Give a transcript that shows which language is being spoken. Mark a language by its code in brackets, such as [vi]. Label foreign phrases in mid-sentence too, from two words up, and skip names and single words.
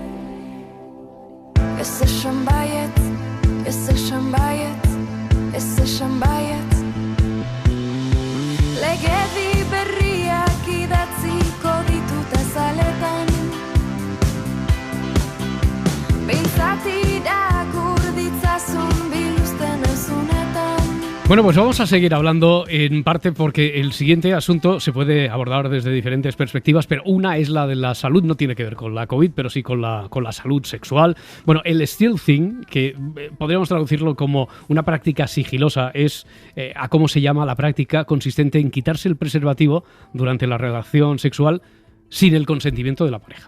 [eu] ez esan baiet ez esan baiet, ez esan baiet legedi berriak idatziko ditut azaletan behintzat irakur ditzazun biluzten ezunetan. [es] Bueno, pues vamos a seguir hablando en parte porque el siguiente asunto se puede abordar desde diferentes perspectivas, pero una es la de la salud, no tiene que ver con la COVID, pero sí con la salud sexual. Bueno, el stealthing, que podríamos traducirlo como una práctica sigilosa, es a cómo se llama la práctica consistente en quitarse el preservativo durante la relación sexual sin el consentimiento de la pareja.